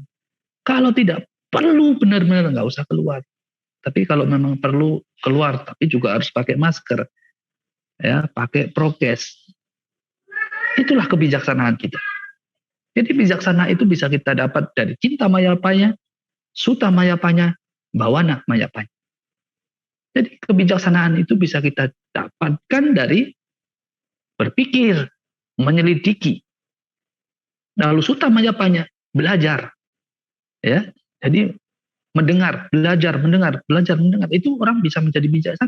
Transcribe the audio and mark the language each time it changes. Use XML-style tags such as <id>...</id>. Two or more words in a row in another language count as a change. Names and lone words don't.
<id>Kalau tidak perlu benar-benar nggak usah keluar. Tapi kalau memang perlu keluar, tapi juga harus pakai masker, ya, pakai prokes. Itulah kebijaksanaan kita. Jadi bijaksana itu bisa kita dapat dari</id> <pi>cinta mayapanya, sutta mayapanya, bawana mayapanya.</pi> <id>Jadi kebijaksanaan itu bisa kita dapatkan dari berpikir, menyelidiki. Lalu</id> <pi>sutta mayapanya,</pi> <id>belajar. Ya, jadi mendengar, belajar, mendengar, itu orang bisa menjadi bijaksana.</id>